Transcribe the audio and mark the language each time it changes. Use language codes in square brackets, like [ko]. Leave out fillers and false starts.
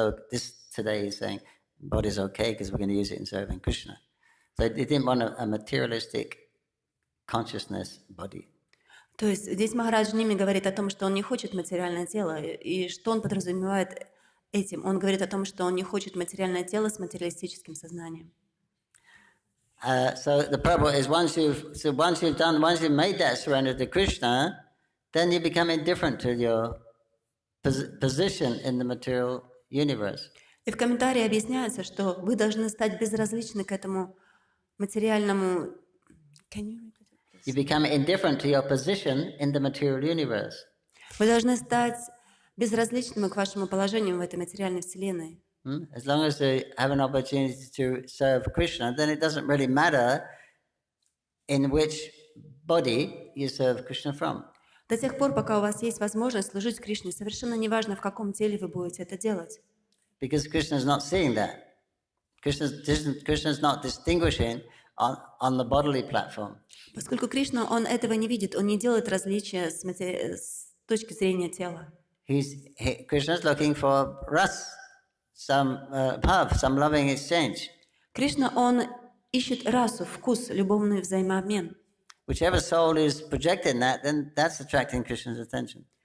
[en] This today he's saying body's okay because we're going to use it in serving Krishna. So he didn't want a materialistic consciousness body. [ru] То есть здесь Махарадж Ними говорит о том, что он не хочет материальное тело, и что он подразумевает этим? Он говорит о том, что он не хочет материальное тело с материалистическим сознанием. [en] So the prabhu is once you've made that surrender to Krishna, then you become indifferent to your position in the material universe. [ru] И в комментарии объясняется, что вы должны стать безразличны к этому материальному. [en] You become indifferent to your position in the material universe. [ru] Вы должны стать безразличными к вашему положению в этой материальной вселенной. [en] As long as you have an opportunity to serve Krishna, then it doesn't really matter in which body you serve Krishna from. [ru] До тех пор, пока у вас есть возможность служить Кришне, совершенно неважно, в каком теле вы будете это делать. [en] Because Krishna is not seeing that. Krishna is not distinguishing on the bodily platform. [ru] Поскольку Кришна, он этого не видит, он не делает различия с точки зрения тела. [en] Krishna is looking for ras, some loving exchange. [ru] Кришна, он ищет расу, вкус, любовный взаимообмен. [en] Whichever soul is projecting that, then that's attracting Krishna's attention.